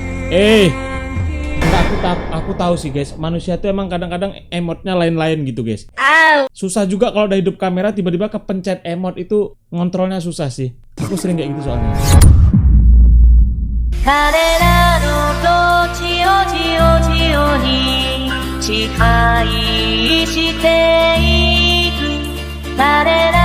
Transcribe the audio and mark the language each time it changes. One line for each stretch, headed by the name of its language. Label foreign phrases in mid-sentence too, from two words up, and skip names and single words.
Indonesian: Enggak, aku tahu sih guys, manusia tuh emang kadang-kadang emotnya lain-lain gitu guys. Susah juga kalau udah hidup kamera tiba-tiba kepencet emot itu ngontrolnya susah sih. Aku sering kayak gitu soalnya.
Japanese: 彼らの土地をじよじよに支配していく誰